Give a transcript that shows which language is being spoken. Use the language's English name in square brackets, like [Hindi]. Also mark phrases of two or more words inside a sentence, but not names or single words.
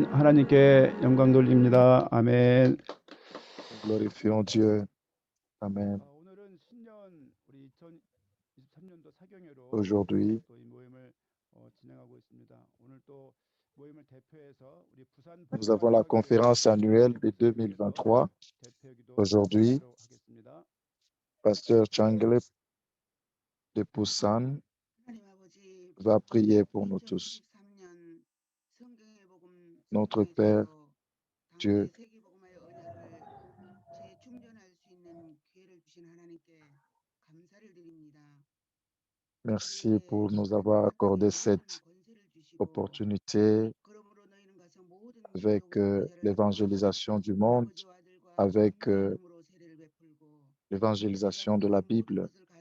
[Korean] 하나님께 영광 돌립니다. 아멘. [French] Glorifions Dieu. Amen. [Korean] 오늘은 신년 우리 2023년도 사경회로 [French] Aujourd'hui, [Korean] 또 이 모임을 진행하고 있습니다. 오늘 또 모임을 대표해서 우리 부산 [French] nous avons la conférence annuelle de 2023. Aujourd'hui, [Korean] 하겠습니다. [French] Pasteur Changle de Busan va prier pour nous tous. Notre Père, Dieu, merci pour nous avoir accordé cette opportunité avec l'évangélisation du monde, avec l'évangélisation de la Bible.